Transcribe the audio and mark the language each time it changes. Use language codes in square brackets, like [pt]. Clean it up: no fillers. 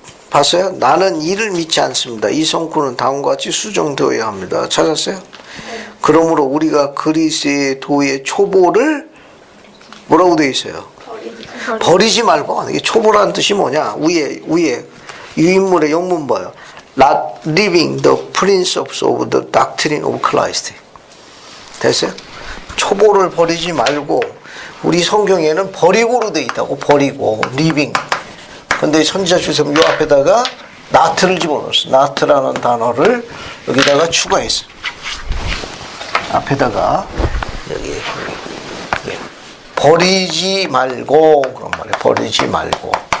[ko] 봤어요? 나는 이를 믿지 않습니다. 이 성구는 다음과 같이 수정되어야 합니다. 찾았어요? 그러므로 우리가 그리스의 도의 초보를 뭐라고 되어 있어요? 버리지 말고. 이게 초보라는 뜻이 뭐냐? 위에 유인물의 영문 봐요. [en] Not leaving the principles of the doctrine of Christ. [ko] 됐어요? 초보를 버리지 말고, 우리 성경에는 버리고로 되어 있다고. 버리고, leaving. 근데 선지자 주세요. 이 앞에다가 not를 집어넣었어. not라는 단어를 여기다가 추가했어. 앞에다가 여기 버리지 말고, 그런 말이에요. 버리지 말고.